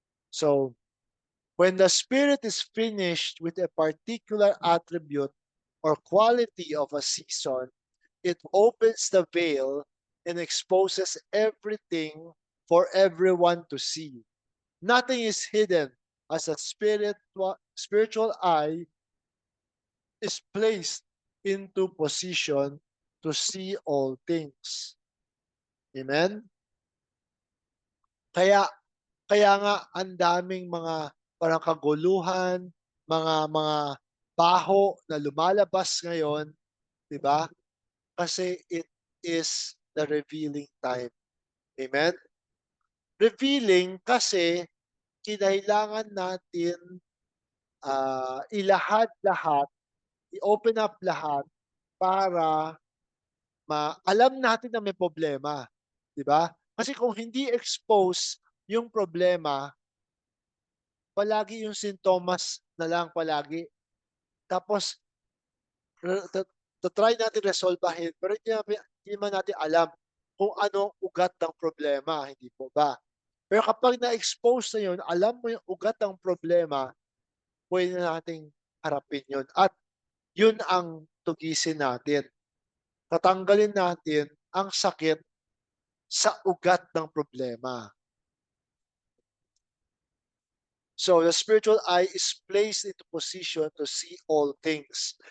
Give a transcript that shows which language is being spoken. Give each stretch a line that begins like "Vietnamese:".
English: So, when the Spirit is finished with a particular attribute or quality of a season, it opens the veil and exposes everything for everyone to see. Nothing is hidden as a spiritual eye is placed into position to see all things. Amen?
Filipino: Kaya kaya nga ang daming mga parang kaguluhan, mga baho na lumalabas ngayon, 'di ba? Kasi
English: it is the revealing time.
Filipino: Amen? Revealing kasi kinailangan natin ilahad-lahat, i-open up lahat para alam natin na may problema, 'di ba? Kasi kung hindi expose yung problema, palagi yung sintomas na lang palagi. Tapos try natin resolbahin pero hindi naman natin alam kung anong ugat ng problema, hindi po ba? Pero kapag na-expose na yun, alam mo yung ugat ng problema, pwede na nating harapin yun. At yun ang tugisin natin. Tatanggalin natin ang sakit sa ugat ng problema.
English: So the spiritual eye is placed into position to see all things.